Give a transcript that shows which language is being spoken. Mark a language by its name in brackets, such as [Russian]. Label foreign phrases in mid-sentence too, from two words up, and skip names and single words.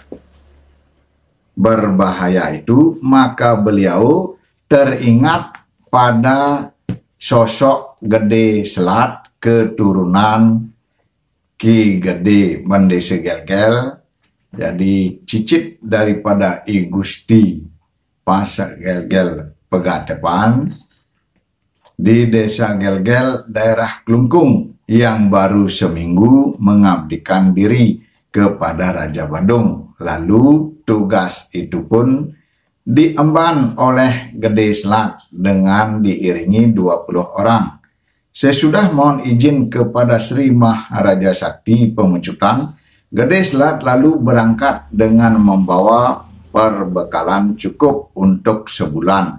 [Indonesian] berbahaya itu, maka beliau teringat pada sosok Gede Selat keturunan Ki Gede Bendese Gelgel, jadi cicit daripada I Gusti Pasak Gelgel Pegatepan di Desa Gelgel, daerah Klungkung, yang baru seminggu mengabdikan diri kepada Raja Badung. Lalu tugas itu pun diemban oleh Gede Selat dengan diiringi 20 orang. Sesudah mohon izin kepada Sri Maharaja Sakti Pemecutan, Gede Selat lalu berangkat dengan membawa perbekalan cukup untuk sebulan.